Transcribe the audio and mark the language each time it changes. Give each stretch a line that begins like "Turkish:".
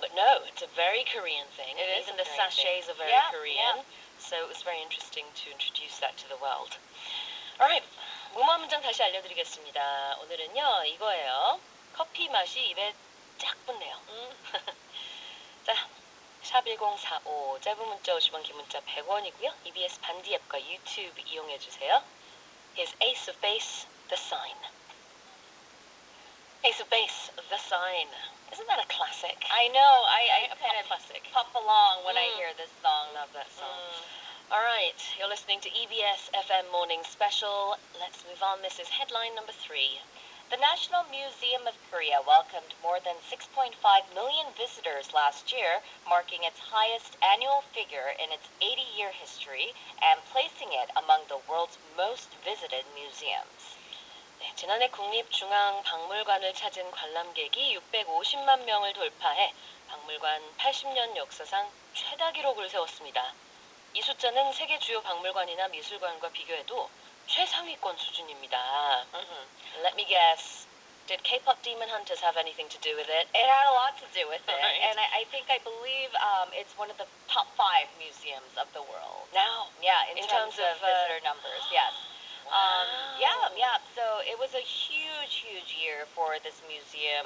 English: But no, it's a very Korean thing. Even the sachets are very Korean. So it was very interesting to introduce that to the world.
Korean: Alright, 무모 문장 다시 알려드리겠습니다. 오늘은요, 이거예요. 커피 맛이 입에 쫙 붙네요. 자, 샵1045 짧은 문자 50원, 긴 문자 100원이고요. EBS 반디 앱과 유튜브 이용해주세요.
English: Here's Ace of Base, The Sign. Ace of Base, The Sign. Isn't that a classic? I know. I kind of classic. pop along when I hear this song. Love that song. Alright, you're listening to EBS FM Morning Special. Let's move on. This is headline number 3. The National Museum of Korea welcomed more than 6.5 million visitors last year, marking its highest annual figure in its 80-year history and placing it among the world's most visited museums.
Korean: 네, 지난해 국립중앙박물관을 찾은 관람객이 650만 명을 돌파해 박물관 80년 역사상 최다 기록을 세웠습니다. 이 숫자는 세계 주요 박물관이나 미술관과 비교해도 최상위권 수준입니다.
English: Let me guess. Did K-pop Demon Hunters have anything to do with it? It had a lot to do with it. Right. And I believe it's one of the top 5 museums of the world. Now? Yeah, in terms of visitor numbers, yes. Wow. Yeah. So it was a huge year for this museum.